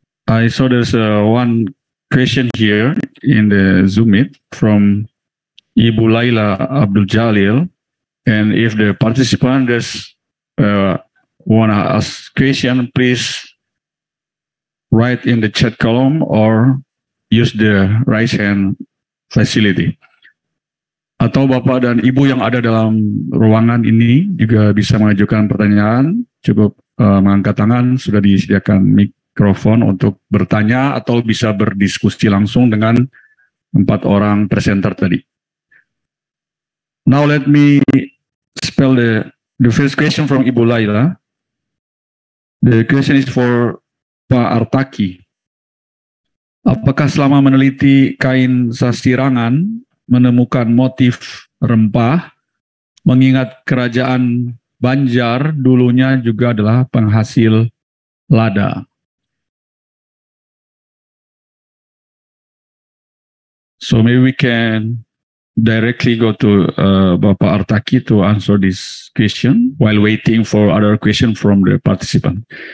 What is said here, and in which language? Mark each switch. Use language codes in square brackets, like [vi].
[en] I saw there's one question here in the Zoom meet from Ibu Laila Abdul Jalil, and if the participants want to ask question, please write in the chat column or use the raise hand facility. [id] Atau Bapak dan Ibu yang ada dalam ruangan ini juga bisa mengajukan pertanyaan, cukup mengangkat tangan, sudah disediakan mikrofon untuk bertanya atau bisa berdiskusi langsung dengan 4 orang presenter tadi. [en] Now let me spell the first question from Ibu Laila. The question is for Pak Artaki. [id] Apakah selama meneliti kain Sasirangan menemukan motif rempah, mengingat kerajaan Banjar dulunya juga adalah penghasil lada? [en] So maybe we can directly go to Bapak Artaki to answer this question while waiting for other question from the participant.